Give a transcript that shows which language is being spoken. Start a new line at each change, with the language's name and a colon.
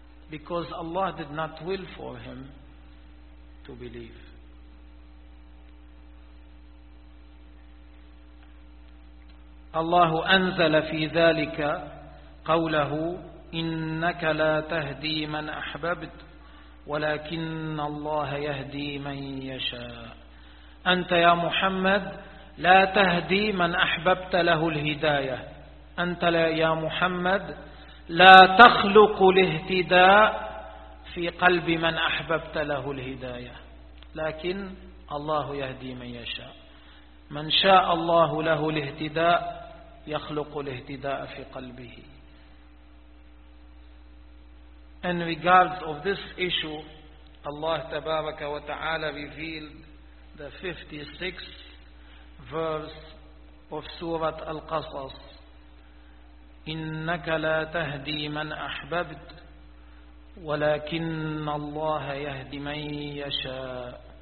English: Because Allah did not will for him to believe.
Arabic: Allah أنزل في ذلك قوله إنك لا تهدي من أحببت ولكن الله يهدي من يشاء. أنت يا محمد لا تهدي من أحببت له الهداية. أنت يا محمد لا تخلق الاهتداء في قلب من أحببت له الهداية لكن الله يهدي من يشاء. من شاء الله له الاهتداء يخلق الاهتداء في قلبه.
English: In regards of this issue, Allah Tabaraka wa Ta'ala revealed the 56th verse of Surah Al-Qasas.
Arabic: إِنَّكَ لَا تَهْدِي مَنْ أَحْبَبْتْ وَلَكِنَّ اللَّهَ يَهْدِي مَنْ يَشَاءُ.